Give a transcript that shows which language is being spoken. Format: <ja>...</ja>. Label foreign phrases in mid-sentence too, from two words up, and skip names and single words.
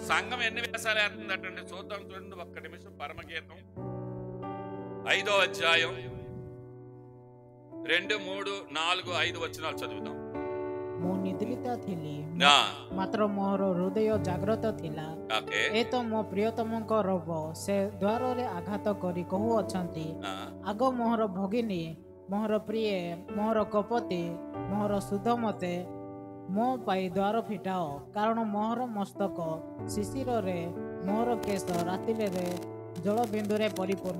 <te>సంఘం ఎన్ని వేషాలు వేస్తుందటండి చూద్దాం. చూడండి ఒక్క నిమిషం. పరమగీతం 5వ అధ్యాయం 2, 3, 4, 5 వచనాలు చదువుదాం.</te> <or>ମୁଁ ନିଦ୍ରିତ ଥିଲି, ମାତ୍ର ମୋର ହୃଦୟ ଜାଗ୍ରତ ଥିଲା। ଏ ତ ମୋ ପ୍ରିୟତମଙ୍କ ରବ, ସେ ଦ୍ୱାରରେ ଆଘାତ କରି କହୁଅଛନ୍ତି, ଆଗ ମୋହର ଭଗିନୀ, ମୋହର ପ୍ରିୟ, ମୋହର କପତି, ମୋହର ସୁଧମତେ, ମୋ ପାଇଁ ଦ୍ୱାର ଫିଟାଅ, କାରଣ ମୋହର ମସ୍ତକ ଶିଶିରରେ, ମୋହର କେଶ ରାତିରେ ଜଳବିନ୍ଦୁରେ ପରିପୂର୍ଣ୍ଣ।</or>